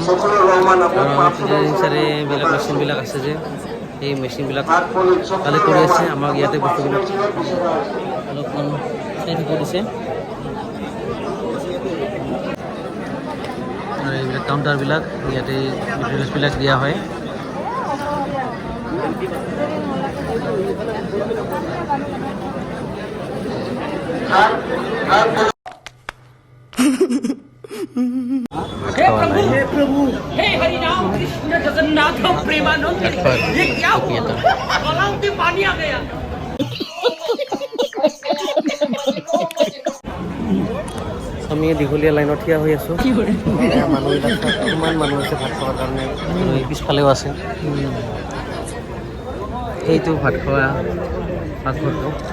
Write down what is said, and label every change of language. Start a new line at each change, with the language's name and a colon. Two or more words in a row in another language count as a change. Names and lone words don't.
Assamese: আৰু আমাৰ প্ৰেজিডিং ছাৰে এইবিলাক মেচিনবিলাক আছে যে সেই মেচিনবিলাক কালেক্ট কৰি আছে। আমাক ইয়াতে বস্তুবিলাক অলপমান চাই থাকিব দিছে। আৰু এইবিলাক কাউণ্টাৰবিলাক ইয়াতে মেটেৰিয়েলছবিলাক দিয়া হয়।
Hindi: हे प्रभु हे हरि राम कृष्ण जगन्नाथ प्रेमानंद ये क्या हुआ गलाव में पानी आ गया।
Assamese: আমি দীঘলীয়া লাইনত থিয় হৈ আছোঁ। মানুহবিলাক কিমান মানুহ আছে ভাত খোৱাৰ কাৰণে। আৰু এই পিছফালেও আছে, সেইটো ভাত খোৱা পাকঘৰটো।